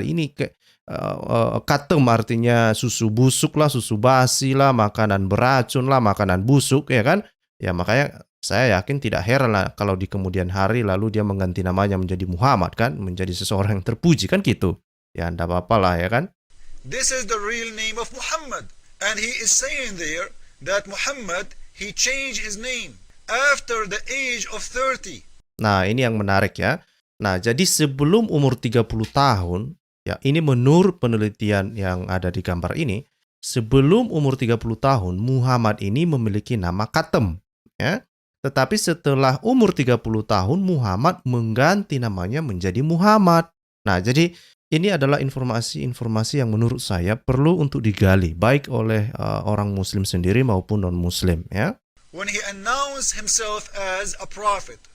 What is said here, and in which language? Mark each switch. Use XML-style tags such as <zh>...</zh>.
<id>Ini Qatham artinya susu busuk lah, susu basi lah, makanan beracun lah, makanan busuk ya kan. Ya makanya saya yakin tidak heran lah kalau di kemudian hari lalu dia mengganti namanya menjadi Muhammad kan, menjadi seseorang yang terpuji kan gitu. Ya enggak apa-apa lah ya kan.</id> <en>This is the real name of Muhammad. And he is saying there that Muhammad, he changed his name after the age of 30.</en> <id>Nah, ini yang menarik ya. Nah, jadi sebelum umur 30 tahun, ya ini menurut penelitian yang ada di gambar ini, sebelum umur 30 tahun, Muhammad ini memiliki nama Qatham. Ya. Tetapi setelah umur 30 tahun, Muhammad mengganti namanya menjadi Muhammad. Nah, jadi ini adalah informasi-informasi yang menurut saya perlu untuk digali, baik oleh orang Muslim sendiri maupun non-Muslim. Ya.</id> <en>When he announced himself as a prophet.</en>